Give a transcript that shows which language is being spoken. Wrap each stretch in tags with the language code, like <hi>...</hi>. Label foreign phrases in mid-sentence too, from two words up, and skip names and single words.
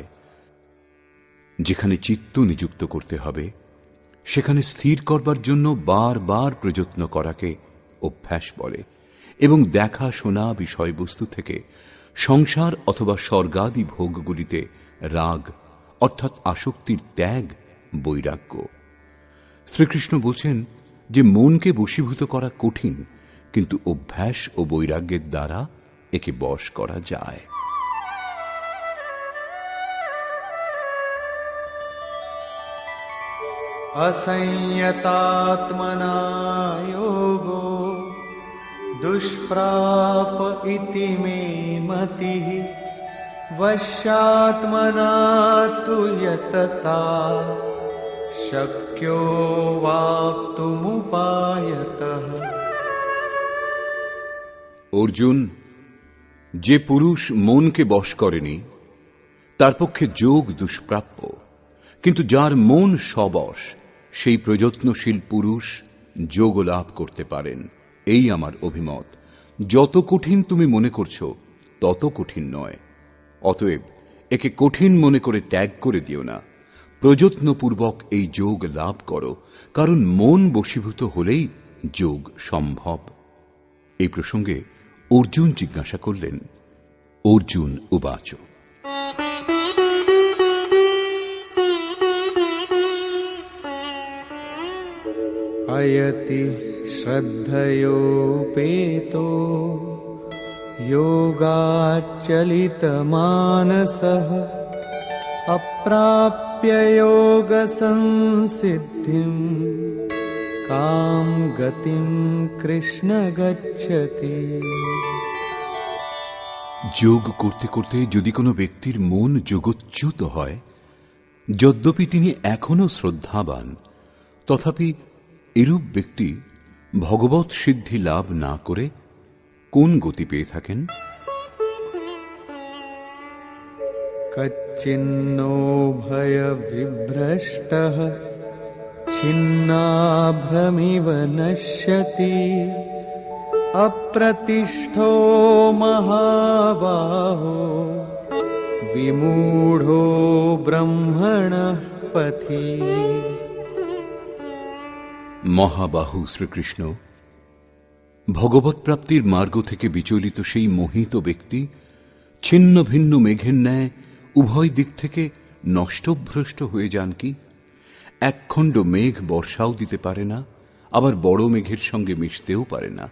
<bn>যেখানে চিত্ত নিযুক্ত করতে হবে, সেখানে স্থির করবার জন্য বারবার প্রযত্ন করাকে অভ্যাস বলে, এবং দেখা শোনা বিষয়বস্তু থেকে সংসার অথবা স্বর্গাদি ভোগগুলিতে রাগ অর্থাৎ আসক্তির ত্যাগ বৈরাগ্য। শ্রীকৃষ্ণ বলছেন যে মনকে বশীভূত করা কঠিন, কিন্তু অভ্যাস ও বৈরাগ্যের দ্বারা একে বশ করা যায়।</bn> <sa>असंयतात्मना योगो दुष्प्राप इति मे मतिः वश्यात्मना तु यतता शक्यो वाप्तुमुपायतः।</sa> <bn>অর্জুন, যে পুরুষ মনকে বশ করেনি তার পক্ষে যোগ দুষ্প্রাপ্য, কিন্তু যার মন সবশ সেই প্রযত্নশীল পুরুষ যোগ লাভ করতে পারেন। এই আমার অভিমত। যত কঠিন তুমি মনে করছো তত কঠিন নয়। অতএব একে কঠিন মনে করে ত্যাগ করে দিও না, প্রযত্নপূর্বক এই যোগ লাভ করো, কারণ মন বশীভূত হলেই যোগ সম্ভব। এই প্রসঙ্গে অর্জুন জিজ্ঞাসা করলেন,</bn> <sa>अर्जुन उवाच। अयति श्रद्धयोपेतो योगाच्चलितमानसः अप्राप्य प्राप्य योग संसिद्धिं काम गतिं कृष्ण गच्छति।</sa> <bn>যোগ করতে করতে যদি কোনো ব্যক্তির মন যোগচ্যুত হয়, যদ্যপি তিনি এখনো শ্রদ্ধাবান, তথাপি এরূপ ব্যক্তি ভগবৎ সিদ্ধি লাভ না করে কোন গতি পেয়ে থাকেন?</bn> <sa>कच्चिन्नो भय विभ्रष्टः छिन्नाभ्रमिव नश्यति अप्रतिष्ठो महाबाहो विमूढो ब्रह्मणः पथि।</sa> <bn>মহাবাহু শ্রীকৃষ্ণ, ভগবৎ প্রাপ্তির মার্গ থেকে বিচলিত সেই মোহিত ব্যক্তি ছিন্ন ভিন্ন মেঘের ন্যায় উভয় দিক থেকে নষ্টভ্রষ্ট হয়ে যান কি? একখণ্ড মেঘ বর্ষাও দিতে পারে না, আবার বড় মেঘের সঙ্গে মিশতেও পারে না।</bn>